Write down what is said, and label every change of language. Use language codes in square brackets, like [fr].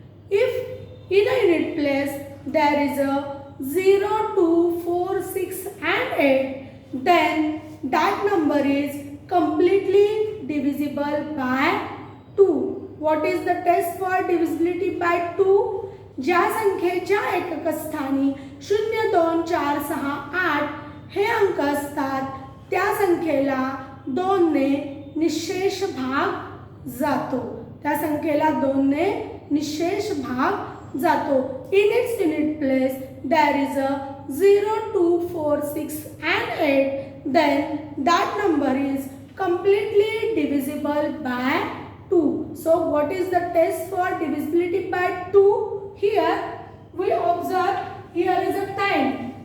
[en] If in a unit place there is a 0, 2, 4, 6 and 8, then that number is completely divisible by 2. What is the test for divisibility by 2? [mr] ज्या संख्येच्या एकक स्थानी 0, 2, 4, 6, 8 हे अंक असतात त्या संख्येला 2 ने निशेष भाग जातो. त्या संख्येला 2 ने निशेष भाग जातो. [en] In its unit place there is a 0, 2, 4, 6 and 8, then that number is completely divisible by 2. So what is the test for divisibility by 2? Here we observe, here is a 10.